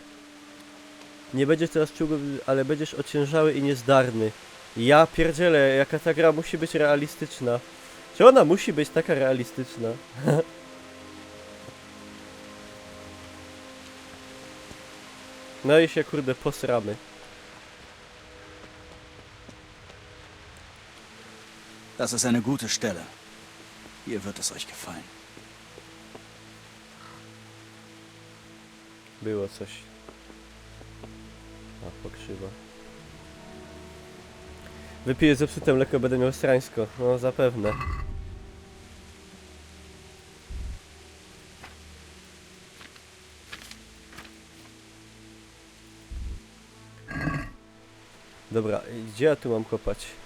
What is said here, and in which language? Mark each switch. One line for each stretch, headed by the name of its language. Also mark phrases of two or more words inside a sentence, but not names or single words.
Polish: Nie będziesz teraz czuł, ale będziesz ociężały i niezdarny. Ja pierdzielę, jaka ta gra musi być realistyczna. Czy ona musi być taka realistyczna? No i się kurde posramy.
German: Das ist eine gute Stelle. Hier wird es euch gefallen.
Polish: Było coś. A, pokrzywa. Wypiję zepsute mleko, będę miał strańsko. No, zapewne. Dobra, gdzie ja tu mam kopać?